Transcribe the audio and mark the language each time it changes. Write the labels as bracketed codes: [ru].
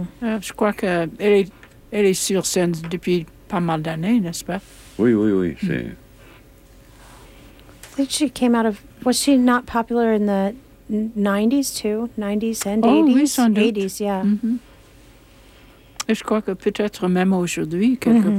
[fr] Je crois que elle est sur scène depuis pas mal d'années, n'est-ce pas? Oui, oui, oui. Mm-hmm. C'est. [en] I think she came out of. Was she not popular in the 90s too? 90s and 80s. [fr] Oh, oui, sans doute. [en] 80s, yeah. [fr] Mm-hmm. Et je crois que peut-être même aujourd'hui quelque mm-hmm.